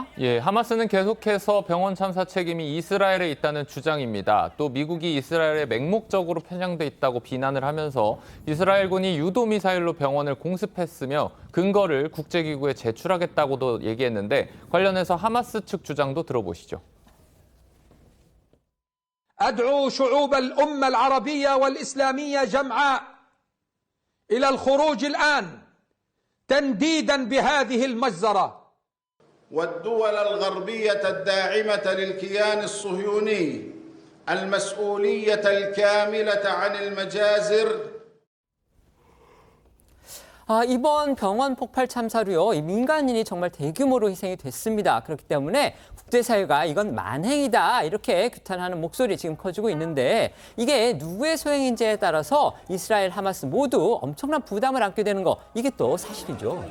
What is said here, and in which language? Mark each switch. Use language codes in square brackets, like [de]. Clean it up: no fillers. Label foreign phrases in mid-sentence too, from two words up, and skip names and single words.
[ko] 예, 하마스는 계속해서 병원 참사 책임이 이스라엘에 있다는 주장입니다. 또 미국이 이스라엘에 맹목적으로 편향돼 있다고 비난을 하면서 이스라엘군이 유도 미사일로 병원을 공습했으며 근거를 국제기구에 제출하겠다고도 얘기했는데 관련해서 하마스 측 주장도 들어보시죠. [ar] أدعو شعوب الأمة العربية والإسلامية جمعاء إلى الخروج الآن تنديدا بهذه المجزرة والدول الغربية الداعمة للكيان الصهيوني المسؤولية الكاملة عن المجازر [ko] 이번 병원 폭발 참사로요, 이 민간인이 정말 대규모로 희생이 됐습니다. 그렇기 때문에 국제사회가 이건 만행이다 이렇게 규탄하는 목소리 지금 커지고 있는데 이게 누구의 소행인지에 따라서 이스라엘, 하마스 모두 엄청난 부담을 안게 되는 거 이게 또 사실이죠.